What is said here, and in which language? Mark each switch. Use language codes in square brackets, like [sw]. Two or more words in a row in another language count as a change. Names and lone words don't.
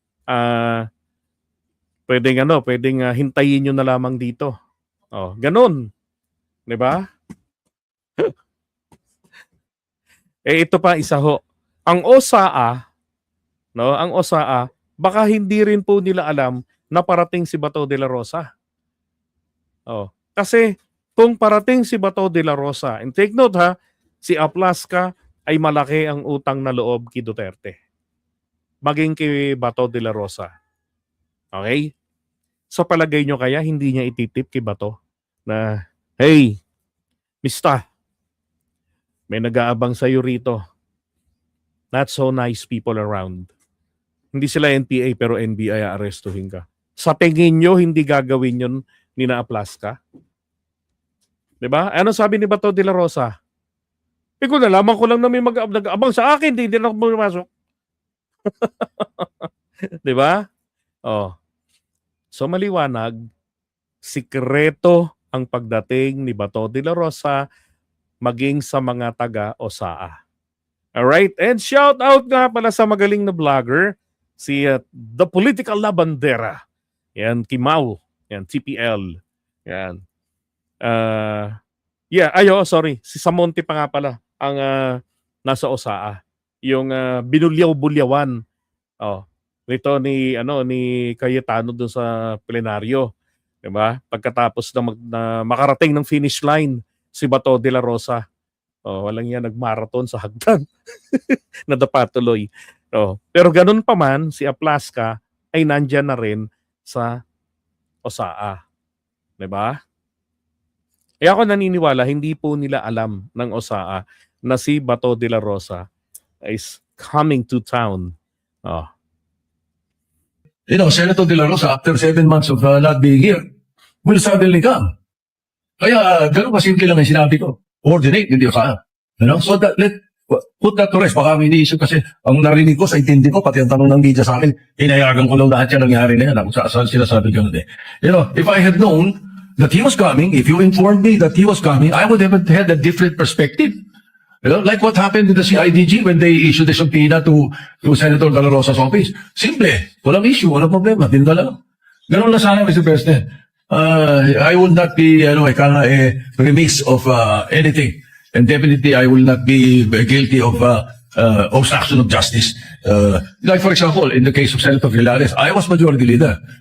[tl] Pwedeng hintayin nyo na lamang dito. Ganun. 'Di ba? Ito pa isa ho. Ang OSAA, baka hindi rin po nila alam na parating si Bato de la Rosa. Kasi kung parating si Bato de la Rosa, [en] and take note [tl] si Aplaska ay malaki ang utang na loob kay Duterte. Maging kay Bato de la Rosa. Okay? Sa palagay nyo kaya hindi niya ititip kay Bato na, [en] hey, Mista, [tl] may nag-aabang sa'yo rito. [en] Not so nice people around. [tl] Hindi sila NPA pero NBI aarestuhin ka. Sa tingin nyo, hindi gagawin yun ni na Aplaska? 'Di ba? Ano sabi ni Bato de la Rosa? Kung nalaman ko lang na may nag-abang sa akin, hindi din ako pumasok. 'Di ba? Oh. So maliwanag, sikreto ang pagdating ni Bato de la Rosa maging sa mga taga-OSAA. Alright? [en] And shout out [tl] nga pala sa magaling na vlogger, si The Political Labandera. Yan, Kimau. Yan, TPL. Yan. Sorry. Si Samonte pa nga pala ang nasa OSAA. Yung binulyaw-bulyawan. Oh, nito ni Cayetano doon sa plenaryo, 'di ba? Pagkatapos na makarating ng finish line si Bato de la Rosa. Oh, walang yan nagmarathon sa hagdan. Nadapa tuloy. Oh, pero ganun pa man si Aplaska ay nandiyan na rin sa OSAA, 'di ba? Kaya ako naniniwala hindi po nila alam ng OSAA na si Bato de la Rosa [en] is coming to town. [tl] Oh. [en] Senator De La Rosa, after 7 months of not being here, will suddenly come. [tl] Kaya, ganun kasimple lang ang sinabi ko. Coordinate, hindi ko kaya. [en] So let put that to rest. [tl] Baka may iniisip kasi ang narinig ko sa intindi ko, pati ang tanong ng media sa akin, hinayagan ko lang lahat yan nangyari na yan. Ako saan sinasabi ko na [en] if I had known that he was coming, if you informed me that he was coming, I would have had a different perspective. Like what happened in the CIDG when they issued the subpoena to Senator De La Rosa's office. Simple. [tl] Walang issue, walang problema. Dinala lang. Ganun lang sana, [en] Mr. President. I will not be, remiss of anything. And definitely, I will not be guilty of obstruction of justice. Like, for example, in the case of Senator Villares, I was majority leader.